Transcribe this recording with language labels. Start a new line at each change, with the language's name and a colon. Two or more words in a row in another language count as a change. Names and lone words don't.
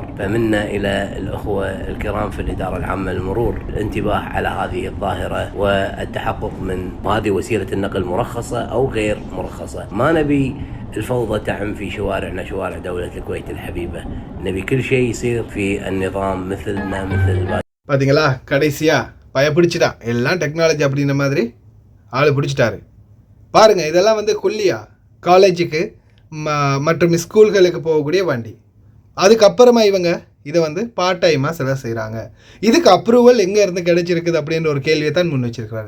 Arabic: فمنا إلى الأخوة الكرام في الإدارة العامة للمرور الانتباه على هذه الظاهرة والتحقق من هذه وسيلة النقل مرخصة أو غير مرخصة. ما نبي الفوضى تعم في شوارعنا، شوارع دولة الكويت الحبيبة. نبي كل شيء يصير في النظام مثلنا مثل
Tamil: பாத்தீங்களா, கடைசியா பயப்பிடிச்சிட்டா, எல்லாம் டெக்னாலஜி அப்படின்ற மாதிரி ஆள் பிடிச்சிட்டாரு பாருங்க. இதெல்லாம் வந்து கொல்லியா காலேஜுக்கு மற்றும் ஸ்கூல்களுக்கு போகக்கூடிய வண்டி. அதுக்கப்புறமா இவங்க இதை வந்து
English: part time
Tamil: சிலர் செய்கிறாங்க. இதுக்கு அப்ரூவல் எங்கே இருந்து கிடைச்சிருக்குது அப்படின்ற ஒரு கேள்வியை தான் முன் வச்சிருக்கிறாரு.